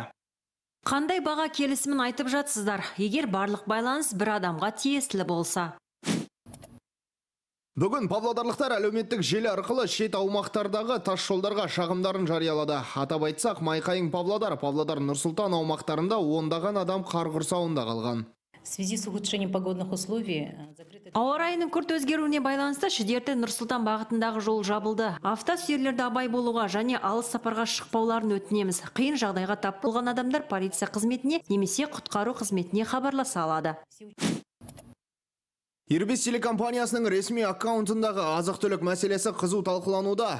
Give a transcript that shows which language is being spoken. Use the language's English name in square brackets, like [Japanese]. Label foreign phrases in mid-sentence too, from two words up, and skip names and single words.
[Kazakh] Қандай баға келісімін айтып жатсыздар, егер барлық байланыс бір адамға тиесілі болса? Бүгін павлодарлықтар әлеуметтік желі арқылы шет аумақтардағы тас жолдарға шағымдарын жариялады. Атап айтсақ, Майқайың Павлодар, Павлодар Нұр-Сұлтан аумақтарында ондаған адам қар құрсауында қалған. [Russian] В связи с ухудшением погодных условий [Kazakh] Ауа райының күрт өзгеруіне байланысты Шідерті Нұр-Сұлтан бағытындағы жол жабылды. Автосүйерлерді абай болуға және алыс сапарға шықпауларын өтінеміз. Қиын жағдайға тап болған адамдар полиция қызметіне немесе құтқару қызметіне хабарласа алады. Ирбис телекомпаниясының ресми аккаунтындағы азық-түлік мәселесі қызу талқылануда.